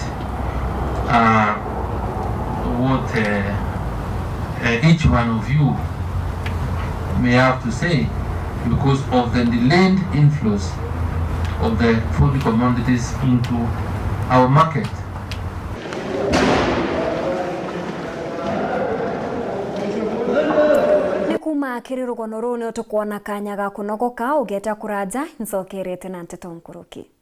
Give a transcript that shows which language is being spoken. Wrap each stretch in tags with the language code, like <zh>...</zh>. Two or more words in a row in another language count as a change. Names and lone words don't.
<en>each one of you may have to say because of the delayed inflows of the food commodities into our market.</en> <mer>Kuma kiriro noro utukuona kanya ga kunogoka ugeta kuraja nzokerete na Nteto Nkuruki.</mer>